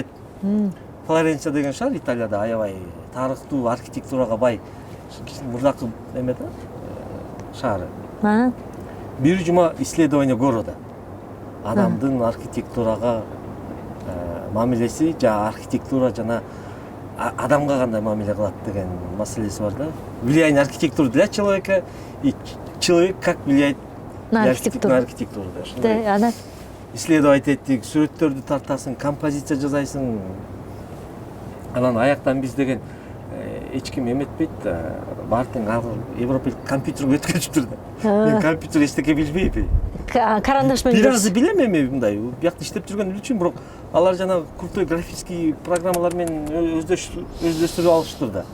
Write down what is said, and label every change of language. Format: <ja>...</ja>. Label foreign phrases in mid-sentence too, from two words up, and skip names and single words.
<ky>Флоренция деген шаар Италияда аябай тарыхтуу, архитектурага бай мурдакы эме да, шаары. Бир жума</ky> <ru>исследование города.</ru> <ky>Адамдын архитектурага мамилеси, архитектура жана адамга кандай мамиле кылат деген маселеси бар да.</ky> <ru>Влияние архитектуры для человека и человек как влияет на архитектуру.</ru> <ky>Исследовать эттик, сүрөттөрдү тартасың, композиция жасайсың. Анан аяктан биз деген эч ким эметпейт, баардык Европа компьютерге өткөзүптүр да. Мен компьютер эчтеке билбейм. Карандаш менен бир азы билем эми мындай, биякта иштеп жүргөн үчүн, бирок алар жана</ky> <ru>крутой графический</ru> <ky>программалар менен өздөштүрүп алыштыр да.</ky>